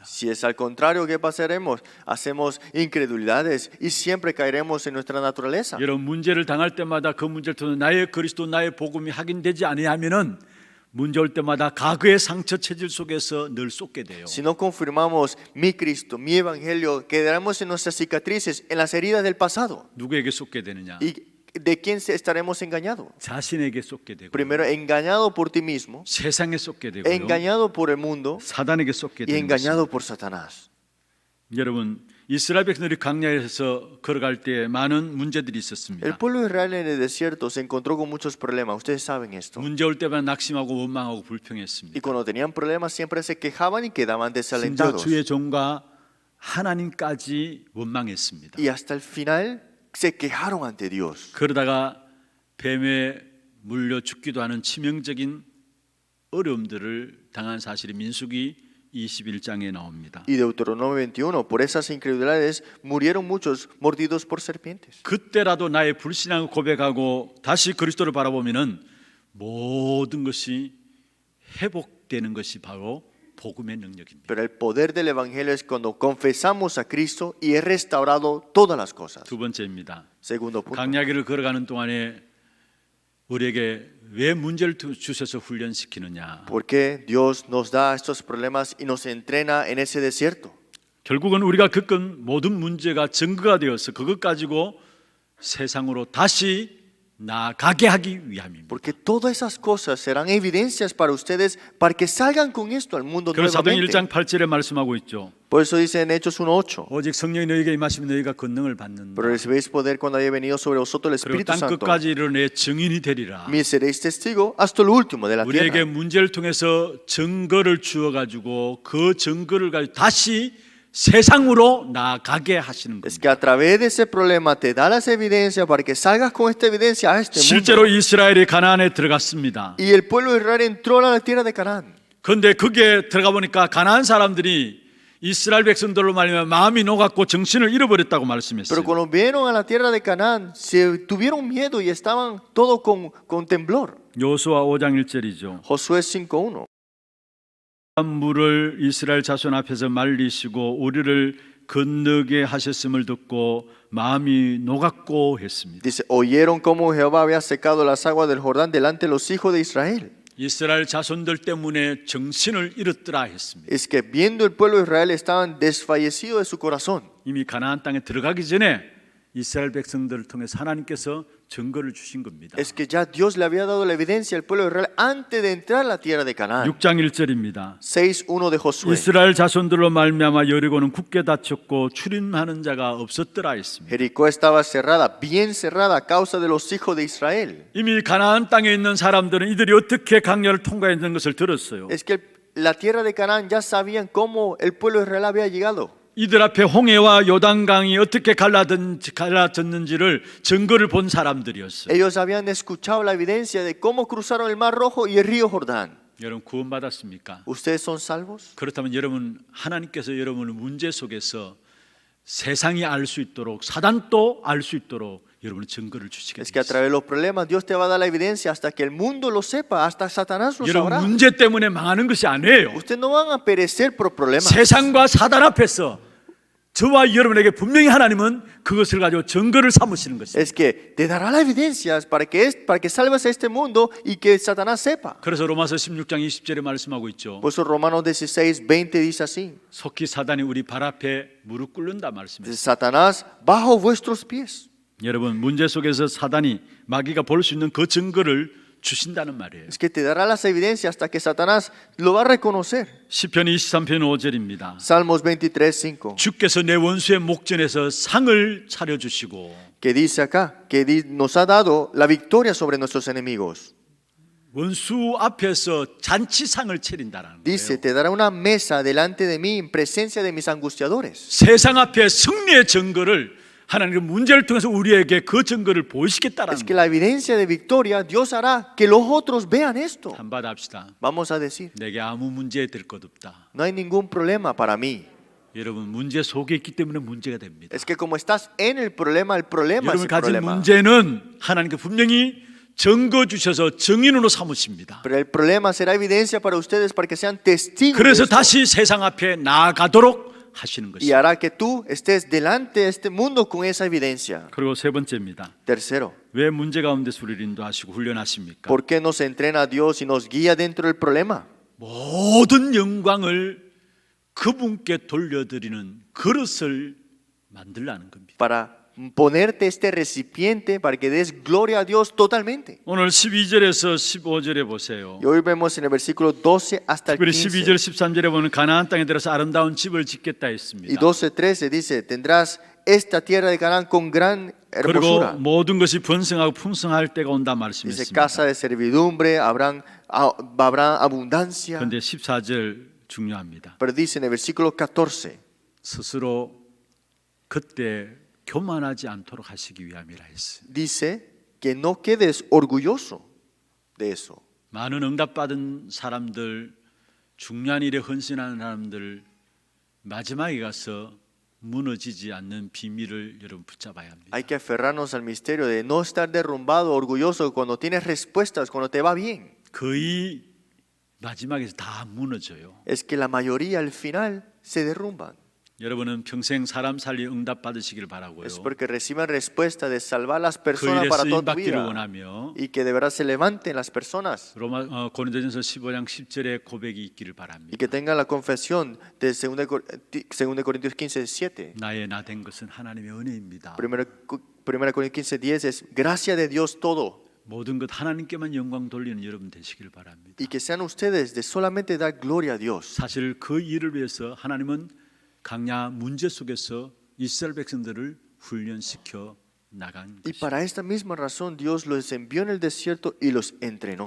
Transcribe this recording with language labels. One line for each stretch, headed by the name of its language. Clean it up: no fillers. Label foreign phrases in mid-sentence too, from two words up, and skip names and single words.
Spanish: Si es al contrario, ¿qué pasaremos? Hacemos incredulidades y siempre caeremos en nuestra naturaleza.
Korean: 여러분 문제를 당할 때마다 그 문제를 통해 나의 그리스도 나의 복음이 확인되지 아니하면은 문제 올 때마다 과거의 상처 체질 속에서 늘 쏟게 돼요.
Spanish: Si no confirmamos mi Cristo, mi evangelio, quedaremos en nuestras cicatrices, en las heridas del pasado.
Korean: 누구에게 쏟게 되느냐?
Spanish: ¿Y de quién estaremos engañados?
Korean: 자신에게 쏟게 되고
Spanish: Primero, engañado por ti mismo,
Korean: 세상에 쏟게 되고요.
Spanish: engañado por el mundo
Korean: 사단에게 쏟게
Spanish: y
Korean: 되는
Spanish: engañado
Korean: 것입니다.
Spanish: por Satanás.
Korean: 여러분 이스라엘 백성들이 광야에서 걸어갈 때 많은 문제들이 있었습니다.
Spanish: El pueblo de Israel en el desierto se encontró con muchos problemas. Ustedes saben esto.
Korean: 문제 올 때마다 낙심하고 원망하고
Spanish: Y
Korean: 불평했습니다.
Spanish: cuando tenían problemas siempre se quejaban y quedaban
Korean: 심지어
Spanish: desalentados.
Korean: 주의 종과 하나님까지 원망했습니다.
Spanish: Y hasta el final se quejaron ante Dios.
Korean: 그러다가 뱀에 물려 죽기도 하는 치명적인 어려움들을 당한 사실이 민수기 21장에 나옵니다.
Spanish: Y Deuteronomio 21, por esas incredulidades murieron muchos mordidos por serpientes.
Korean: 그때라도 나의 불신앙을 고백하고 다시 그리스도를 바라보면은 모든 것이 회복되는 것이 바로 복음의 능력입니다.
Spanish: Pero el poder del Evangelio es cuando confesamos a Cristo y es restaurado todas las cosas.
Korean: 두 번째입니다.
Spanish: Segundo punto.
Korean: 광야길을 걸어가는 동안에 우리에게 왜 문제를 주셔서 훈련시키느냐?
Spanish: Porque Dios nos da estos problemas y nos entrena en ese desierto.
Korean: 결국은 우리가 겪은 모든 문제가 증거가 되어서 그것 가지고 세상으로 다시 나가게 하기 위함입니다.
Spanish: Porque todas esas cosas serán evidencias para ustedes para que salgan con esto al mundo
Korean: 그래서 사도행
Spanish: nuevamente.
Korean: 1장 8절에 말씀하고 있죠.
Spanish: Por eso dice en Hechos 1:8.
Korean: 오직 성령이 너희에게 임하시면 너희가 권능을 받는다.
Spanish: Pero recibéis poder cuando haya venido sobre vosotros el
Korean: 그리고
Spanish: Espíritu
Korean: 땅
Spanish: Santo.
Korean: 끝까지 이르내 증인이 되리라.
Spanish: Me seréis testigo hasta lo último de la
Korean: 우리에게
Spanish: tierra.
Korean: 문제를 통해서 증거를 주어 가지고 그 증거를 가지고 다시 세상으로 나가게 하시는
Spanish: Es
Korean: 겁니다.
Spanish: que a través de ese problema te da las evidencias para que salgas con esta evidencia a este
Korean: 실제로
Spanish: mundo.
Korean: 이스라엘이 가나안에 들어갔습니다.
Spanish: Y el pueblo de Israel entró a la tierra de Canaán.
Korean: 그런데 거기에 들어가 보니까 가나안 사람들이 이스라엘 백성들로 말미암아 마음이 녹았고 정신을 잃어버렸다고
Spanish: Pero
Korean: 말씀했어요.
Spanish: cuando vieron a la tierra de Canaán, se tuvieron miedo y estaban todos con temblor.
Korean: 여호수아 5장 1절이죠.
Spanish: Josué 5:1.
Korean: 물을 이스라엘 자손 앞에서 말리시고 우리를 건너게 하셨음을 듣고 마음이 녹았고 했습니다.
Spanish: Dice, oyeron cómo Jehová había secado las aguas del Jordán delante de los hijos de Israel.
Korean: 이스라엘 자손들 때문에 정신을 잃었더라 했습니다.
Spanish: Es que viendo el pueblo de Israel estaban desfallecidos de su corazón.
Korean: 이미 가나안 땅에 들어가기 전에 이스라엘 백성들을 통해서 하나님께서 증거를 주신 겁니다.
Spanish: Es que ya Dios le había dado la evidencia al pueblo de Israel antes de entrar a la tierra de Canaán.
Korean: 6장 1절입니다.
Spanish: 6:1 de Josué.
Korean: 이스라엘 자손들로 말미암아 여리고는 굳게 닫혔고 출입하는 자가 없었더라 했습니다.
Spanish: Jericó estaba cerrada, bien cerrada a causa de los hijos de Israel.
Korean: 이미 가나안 땅에 있는 사람들은 이들이 어떻게 강야를 통과했는 것을 들었어요.
Spanish: Es que la tierra de Canaán ya sabían cómo el pueblo de Israel había llegado.
Korean: 이들 앞에 홍해와 요단강이 어떻게 갈라졌는지를 증거를 본 사람들이었어요.
Spanish: Ellos habían escuchado la evidencia de cómo cruzaron el Mar Rojo y el río Jordán.
Korean: 여러분 구원받았습니까?
Spanish: ¿Ustedes son salvos?
Korean: 그렇다면 여러분 하나님께서 여러분을 문제 속에서 세상이 알 수 있도록 사단도 알 수 있도록 여러분의 증거를 주시게
Spanish: Es que a
Korean: 되겠습니다.
Spanish: través de los problemas Dios te va a dar la evidencia hasta que el mundo lo sepa, hasta Satanás lo
Korean: 여러분
Spanish: sabrá.
Korean: 문제 때문에 망하는 것이 아니에요.
Spanish: Ustedes no van a perecer por problemas.
Korean: 세상과 사단 앞에서 저와 여러분에게 분명히 하나님은 그것을 가지고 증거를 삼으시는 것입니다.
Spanish: Es que te dará la evidencia para que salves a este mundo y que Satanás sepa.
Korean: 그래서 로마서 16장 20절에 말씀하고 있죠.
Spanish: Por eso Romanos 16:20 dice así:
Korean: 속히 사단이 우리 발 앞에 무릎 꿇는다 말씀입니다.
Spanish: Satanás bajo vuestros pies.
Korean: 여러분 문제 속에서 사단이 마귀가 볼 수 있는 그 증거를 주신다는 말이에요.
Spanish: Es que te dará las evidencias hasta que Satanás lo va a reconocer.
Korean: 시편 23편 5절입니다.
Spanish: Salmos 23:5
Korean: 주께서 내 원수의 목전에서 상을 차려 주시고
Spanish: que dice acá que nos ha dado la victoria sobre nuestros enemigos.
Korean: 원수 앞에서 잔치상을 차린다라는
Spanish: Dice,
Korean: 거예요.
Spanish: te dará una mesa delante de mí en presencia de mis angustiadores.
Korean: 세상 앞에 승리의 증거를 하나님은 문제를 통해서 우리에게 그 증거를 보이시겠다라는
Spanish: Es que
Korean: 거예요.
Spanish: la evidencia de victoria Dios hará que los otros vean esto.
Korean: 한번 합시다.
Spanish: Vamos a decir,
Korean: 내게 아무 문제 될 것 없다.
Spanish: no hay ningún problema para mí.
Korean: 여러분 문제 속에 있기 때문에 문제가 됩니다.
Spanish: Es que como estás en el problema es
Korean: 여러분
Spanish: el
Korean: 가진
Spanish: problema.
Korean: 문제는 하나님께 분명히 증거 주셔서 증인으로 삼으십니다.
Spanish: Pero el problema será evidencia para ustedes para que sean testigos de
Korean: 그래서
Spanish: esto.
Korean: 다시 세상 앞에 나아가도록 하시는
Spanish: Y
Korean: 것입니다.
Spanish: hará que tú estés delante de este mundo con esa evidencia.
Korean: 그리고 세 번째입니다.
Spanish: Tercero,
Korean: 왜 문제 가운데서 우리를 인도하시고 훈련하십니까?
Spanish: ¿por qué nos entrena a Dios y nos guía dentro del problema?
Korean: 모든 영광을 그분께 돌려드리는 그릇을 만들라는 겁니다.
Spanish: Para ponerte este recipiente para que des gloria a Dios totalmente.
Korean: 오늘 12절에서 15절에 보세요.
Spanish: Y hoy vemos en el versículo 12 hasta el
Korean: 특별히
Spanish: 15.
Korean: 12절 13절에 보면 가나안 땅에 들어서 아름다운 집을 짓겠다
Spanish: Y
Korean: 했습니다.
Spanish: 12:13 dice, tendrás esta tierra de Canaán con gran
Korean: 그리고
Spanish: hermosura.
Korean: 모든 것이 번성하고 풍성할 때가 온다
Spanish: Dice, casa
Korean: 말씀했습니다.
Spanish: de servidumbre, habrá abundancia.
Korean: 그런데 14절 중요합니다.
Spanish: Pero dice en el versículo 14,
Korean: 스스로 그때 교만하지 않도록 하시기 위함이라 했어요.
Spanish: dice que no quedes orgulloso de eso.
Korean: 많은 응답받은 사람들, 중요한 일에 헌신하는 사람들 마지막에 가서 무너지지 않는 비밀을 여러분 붙잡아야 합니다.
Spanish: Hay que aferrarnos al misterio de no estar derrumbado, orgulloso cuando tienes respuestas, cuando te va bien.
Korean: 거의 마지막에서 다 무너져요.
Spanish: Es que la mayoría al final se derrumban.
Korean: 여러분은 평생 사람 살리 응답 받으시길 바라고요.
Spanish: Es porque reciben respuesta de salvar las
Korean: 그
Spanish: personas
Korean: 일에
Spanish: para
Korean: 쓰임
Spanish: toda tu
Korean: 받기를
Spanish: vida
Korean: 원하며
Spanish: y que de verdad se levanten las personas
Korean: 고린도전서 15장 10절의 고백이 있기를
Spanish: y
Korean: 바랍니다.
Spanish: que tengan la confesión de 2 Corintios 15:7.
Korean: 나의 나 된 것은 하나님의 은혜입니다.
Spanish: 1 Corintios 15:10 es gracia de Dios todo.
Korean: 모든 것 하나님께만 영광 돌리는 여러분 되시길 바랍니다.
Spanish: Y que sean ustedes de solamente dar gloria a Dios.
Korean: 사실 그 일을 위해서 하나님은 강야 문제 속에서 이스라엘 백성들을 훈련시켜 나간
Spanish: Y
Korean: 것입니다.
Spanish: para esta misma razón Dios los envió en el desierto y los entrenó.